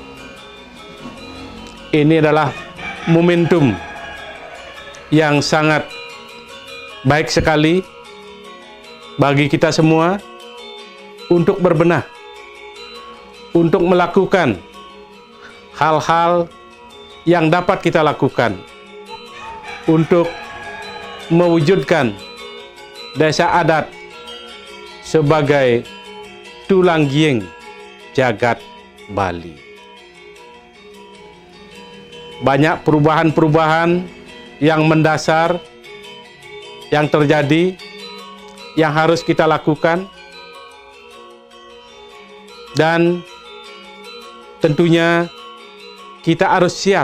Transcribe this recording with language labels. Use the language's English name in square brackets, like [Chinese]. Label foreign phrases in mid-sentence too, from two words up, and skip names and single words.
[Indonesian] ini adalah momentum yang sangat baik sekali bagi kita semua untuk berbenah, untuk melakukan hal-hal yang dapat kita lakukan untuk mewujudkan desa adat sebagai tulang giing jagat Bali. Banyak perubahan-perubahan yang mendasar yang terjadi, yang harus kita lakukan, dan tentunya kita harus siap.